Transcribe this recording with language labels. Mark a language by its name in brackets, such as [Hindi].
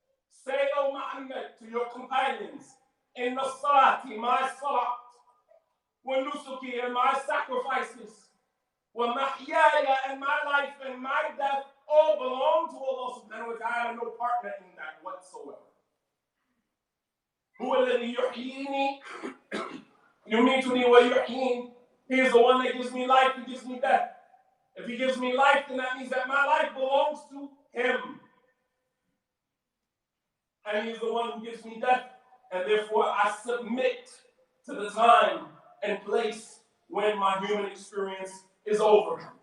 [English] Say, O Muhammad, to your companions, in the salat, my salat, [Arabic] وَنُسُكِي, [English] and my sacrifices, [Arabic] وَمَحْيَايَ, [English] and my life and my death, all belong to Allah subhanahu wa ta'ala, no partner in that whatsoever. [Arabic] هو الذي يحييني يميتني ويحيين. [English] He is the one that gives me life, he gives me death. If he gives me life, then that means that my life belongs to him. And he is the one who gives me death. And therefore I submit to the time and place when my human experience is over.